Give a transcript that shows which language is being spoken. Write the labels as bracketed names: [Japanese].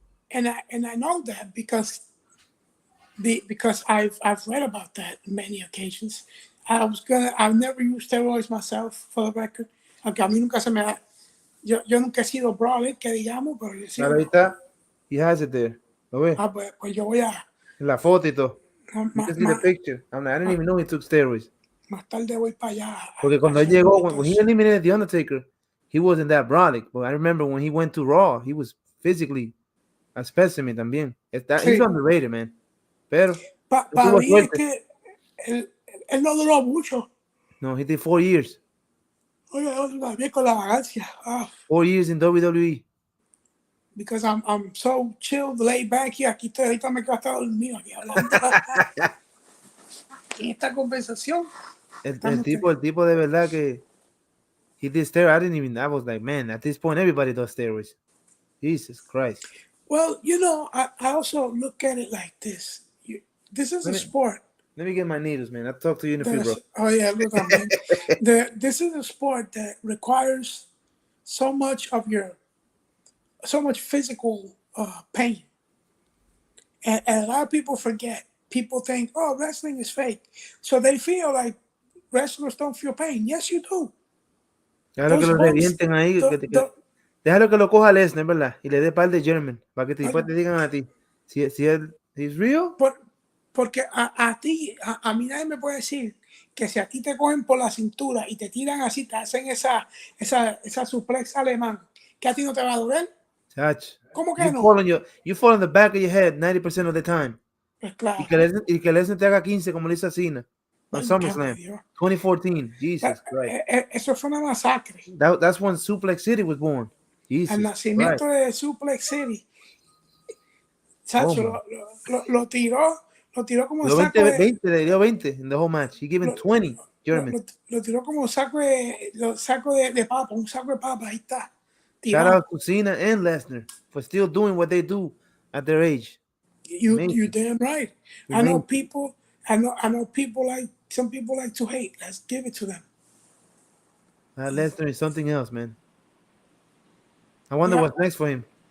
[English] And I know that because I've read about that on many occasions. I've never used steroids myself, for the record. [Spanish] Aunque a mí nunca se me ha, yo nunca he sido brawler, que digamos, pero yo Claro, ahí está. [English] He has it there. [Spanish] ¿Lo ves? Pues yo voy a La foto y todo. [English] You can see the [Spanish] más [English] picture. I didn't even know he took steroids. [Spanish] tarde voy para allá. Porque cuando él llegó, [English] when he eliminated The Undertaker, he wasn't that brolic. But I remember when he went to Raw, he was physically a specimen también. He's underrated, man. [Spanish] Pero para mí es que él no duró mucho. [English] No, he did 4 years. [Spanish] Oye, también con la vagancia. [English] 4 years in WWE. Because I'm so chilled, laid back here. [Spanish] Aquí estoy, ahorita me quedo hasta dormido aquí hablando. En esta conversación. El tipo de verdad que [English] he did steroids. I was like, man, at this point, everybody does steroids. Jesus Christ. Well, I also look at it like this. This is a sport. Let me get my needles, man. I'll talk to you in a few, bro. Oh, yeah, look, I mean, this is a sport that requires so much physical pain. And a lot of people forget. People think, oh, wrestling is fake. So they feel like wrestlers don't feel pain. Yes, you do. [Spanish] Déjalo que lo revienten ahí. Déjalo que lo coja Lesnar, ¿verdad? Y le dé par de German. Para que después te digan a ti. Si él es real. Porque a mí nadie me puede decir que si a ti te cogen por la cintura y te tiran así, te hacen esa suplex alemán, que a ti no te va a doler. [English] Touch. [Spanish] ¿Cómo que [English] You fall on the back of your head 90% of the time. [Spanish] Pues claro. Y que Lesnar te haga 15 como le hizo a Cena. [English] On SummerSlam 2014. Jesus Christ. [Spanish] Eso fue una masacre. [English] That's when Suplex City was born. Jesus [Spanish] El nacimiento de Suplex City. Chacho, lo tiró como saco de [English] 20, [Spanish] le dio 20 [English] in the whole match. He gave him 20 German. [Spanish] Lo tiró como saco de papa, un saco de papa, ahí está. [English] Shout out to Cena and Lesnar for still doing what they do at their age. You're damn right. I know people like, some people like to hate. Let's give it to them. Lesnar is something else, man. I wonder what's next for him.